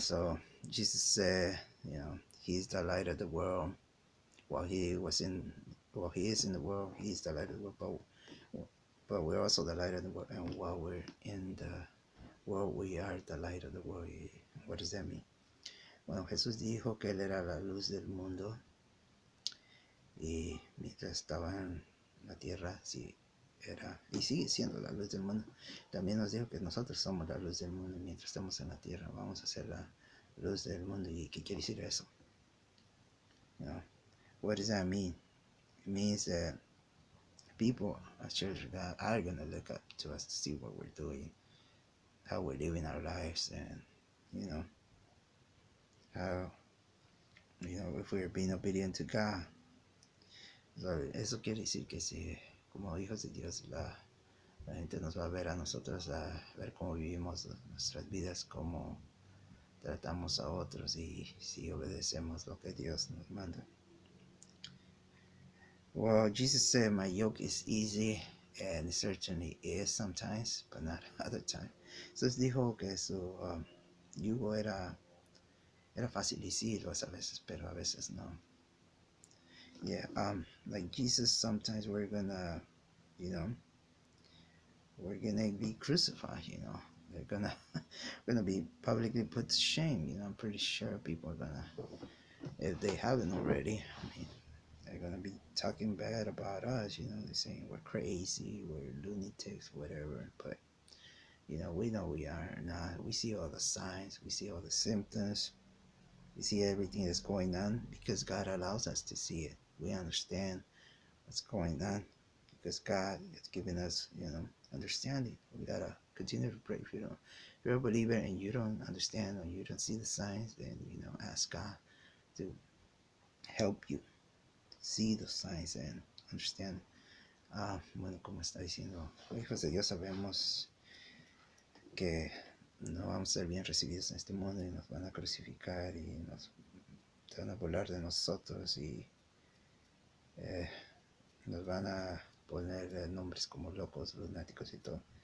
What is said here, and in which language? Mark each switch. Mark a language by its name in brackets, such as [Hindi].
[English] So Jesus said, you know, He's the light of the world. While He was in, while He is in the world, He's the light of the world. But we're also the light of the world. And while we're in the world, we are the light of the world. What does that mean? [Spanish] Bueno, Jesús dijo que Él era la luz del mundo y mientras estaba en la tierra, sí, era y sigue siendo la luz del mundo. También nos dijo que nosotros somos la luz del mundo y mientras estamos en la tierra vamos a ser la luz del mundo. ¿Y qué quiere decir eso? [English] You know, what does that mean? It means that people at Church of God are going to look up to us to see what we're doing, how we're living our lives, and you know, how, you know, if we're being obedient to God. [Spanish] So, eso quiere decir que si, como hijos de Dios, la gente nos va a ver a nosotros, a ver cómo vivimos nuestras vidas, cómo tratamos a otros y si obedecemos lo que Dios nos manda. [English] Well, Jesus said, my yoke is easy, and it certainly is sometimes, but not other times. [Spanish] Entonces dijo que su yugo era fácil decirlo a veces, pero a veces no. [English] Yeah, like Jesus, sometimes we're gonna, you know, we're gonna be crucified, you know. They're gonna be publicly put to shame, you know. I'm pretty sure people are gonna, if they haven't already, I mean, they're gonna be talking bad about us, you know. They're saying we're crazy, we're lunatics, whatever. But you know we are not. We see all the signs, we see all the symptoms, we see everything that's going on because God allows us to see it. We understand what's going on because God has given us, you know, understanding. We gotta continue to pray. If you're a believer and you don't understand or you don't see the signs, then you know, ask God to help you see the signs and understand. [Spanish] Bueno, como está diciendo, hijos de Dios, sabemos que no vamos a ser bien recibidos en este mundo y nos van a crucificar y nos van a burlar de nosotros y eh, nos van a poner nombres como locos, lunáticos y todo.